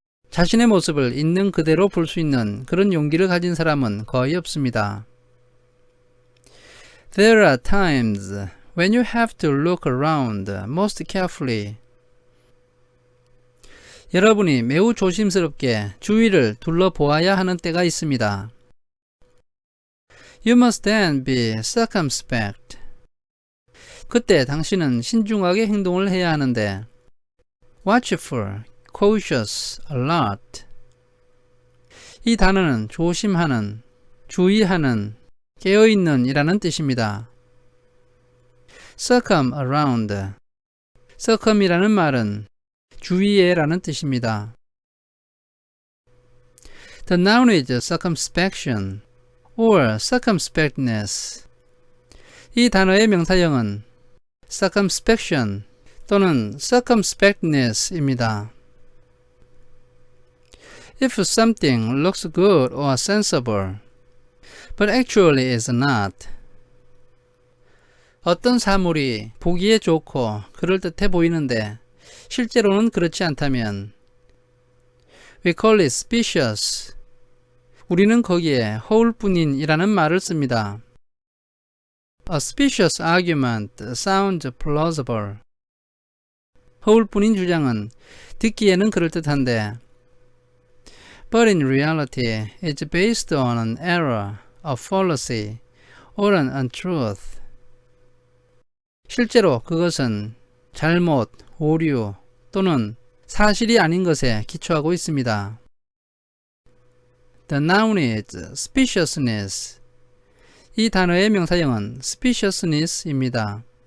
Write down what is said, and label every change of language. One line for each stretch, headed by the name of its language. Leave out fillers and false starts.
Korean: 자신의 모습을 있는 그대로 볼 수 있는 그런 용기를 가진 사람은 거의 없습니다.
English: There are times when you have to look around most carefully.
Korean: 여러분이 매우 조심스럽게 주위를 둘러보아야 하는 때가 있습니다.
English: You must then be circumspect.
Korean: 그때 당신은 신중하게 행동을 해야 하는데
English: watchful, cautious, alert.
Korean: 이 단어는 조심하는, 주의하는, 깨어있는 이라는 뜻입니다.
English: circum around.
Korean: circum이라는 말은 주위에 라는 뜻입니다.
English: The noun is circumspection or circumspectness.
Korean: 이 단어의 명사형은 circumspection 또는 circumspectness입니다.
English: If something looks good or sensible, but actually is not.
Korean: 어떤 사물이 보기에 좋고 그럴듯해 보이는데 실제로는 그렇지 않다면
English: We call it specious.
Korean: 우리는 거기에 허울뿐인 이라는 말을 씁니다.
English: A specious argument sounds plausible.
Korean: 허울뿐인 주장은 듣기에는 그럴듯한데
English: But in reality, it's based on an error, a fallacy, or an untruth.
Korean: 실제로 그것은 잘못, 오류 또는 사실이 아닌 것에 기초하고 있습니다.
English: The noun is speciousness.
Korean: 이 단어의 명사형은 speciousness입니다.